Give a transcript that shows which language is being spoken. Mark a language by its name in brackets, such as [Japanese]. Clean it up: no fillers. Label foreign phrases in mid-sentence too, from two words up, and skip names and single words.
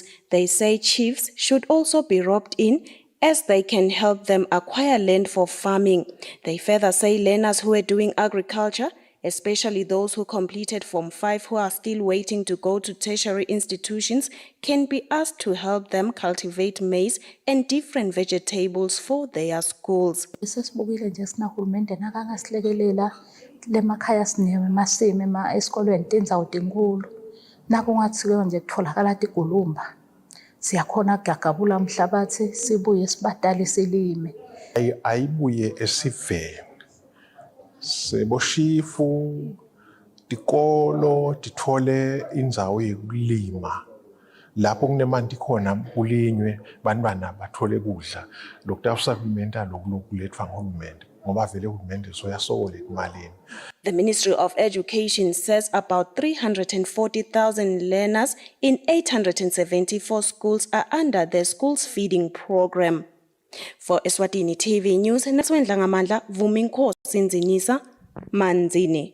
[English] They say chiefs should also be roped in, as they can help them acquire land for farming. They further say learners who are doing agriculture, especially those who completed Form 5 who are still waiting to go to tertiary institutions, can be asked to help them cultivate maize and different vegetables for their schools. [Swati] Sesibukile nje sinahulumende nakangasilekelela lemakhaya sinemasimi esikolweni tindzawo tinkulu. Nakungathiwa nje kutholakala tigulumba. Siyakhona kugagabula umhlabathi sibuye sibadale silime. Ayibuye esiveni. Seboshifu tikolo tithole indzawo yokulima. Lapho kunemanti khona kulinywe bantwana bathole kudla. Lokhu akusakumenta lokulethwa nguhulumende ngoba vele uhulumende soyasokola emalini. [English] The Ministry of Education says about 340,000 learners in 874 schools are under the schools feeding program. For Eswatini TV News, Neswendla Ngamandla, Vuminkosi Nzinisa, Manzini.